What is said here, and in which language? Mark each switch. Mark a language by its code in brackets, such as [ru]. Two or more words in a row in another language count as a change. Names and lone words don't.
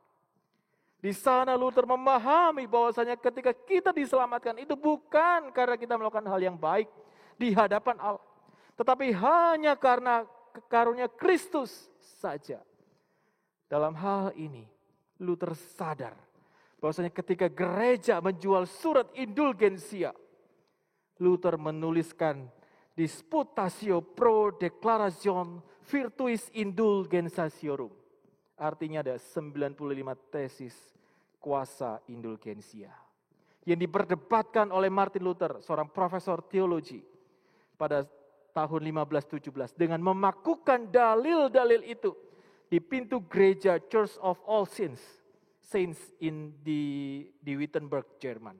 [id] Di sana Luther memahami bahwasanya ketika kita diselamatkan itu bukan karena kita melakukan hal yang baik di hadapan Allah, tetapi hanya karena karunia Kristus saja. Dalam hal ini Luther sadar bahwasanya ketika gereja menjual surat indulgensia, Luther menuliskan Disputatio pro declaration virtuis indulgentiarum. Artinya ada 95 tesis kuasa indulgensia. Yang diperdebatkan oleh Martin Luther, seorang profesor teologi pada tahun 1517. Dengan memakukan dalil-dalil itu di pintu gereja Church of All Saints di Wittenberg, Jerman.